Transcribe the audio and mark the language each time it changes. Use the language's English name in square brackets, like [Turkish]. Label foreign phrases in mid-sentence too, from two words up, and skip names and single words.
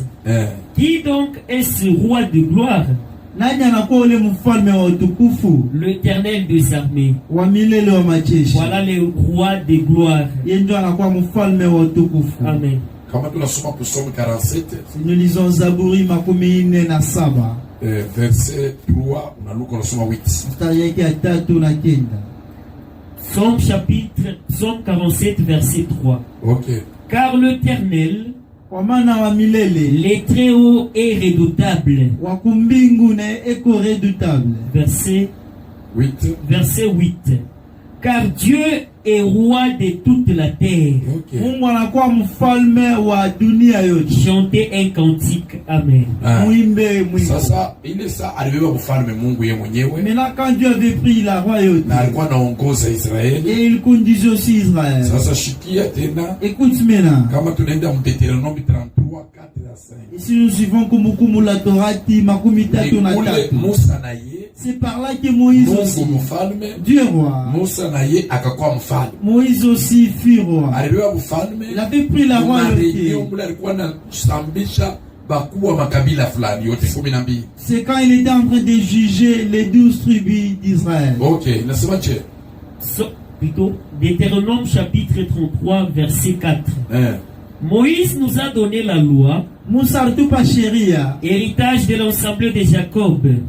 [French] Qui donc est ce roi de gloire? L'Éternel des armées. Voilà le roi de gloire. Amen. Nous lisons [Swahili] Zaburi makumi ine na saba. [French] Verset 3, on a 8. Somme chapitre, Somme 47 verset 3. Ok. Car l'Éternel, les très hauts est redoutable. Verset Verset 8. Car Dieu est roi de toute la terre. Chantez un cantique. Amen. [Swahili] Sasa ile saa alibeba mfalme Mungu yeye mwenyewe. [French] Maintenant quand Dieu avait pris la royauté, [Swahili] na alikuwa anaongoza Israeli. [French] Et il conduisait aussi Israël. [Swahili] Sasa shikia tena. [French] Écoute maintenant. [Swahili] Kama tunaenda Deutéronome 33 4 à 5. [French] Et si nous suivons Kumbukumbu la Torah [Swahili] makumi tatu na tatu. Musa na ye. [French] C'est par là que Moïse aussi. Dieu roi. [Swahili] Musa na ye akakuwa mfalme. [French] Moïse aussi fut roi. [Swahili] Alibeba mfalme. [French] Il avait pris la royauté. [Swahili] Alikuwa na sambisha bakubwa makabila fulani yote 12. [French] C'est quand il était en train de juger les 12 tribus d'Israël. [Swahili] OK, nasemaje? [French] Plutôt Deutéronome chapitre 33 verset 4. Moïse nous a donné la loi, héritage de l'ensemble de Jacob.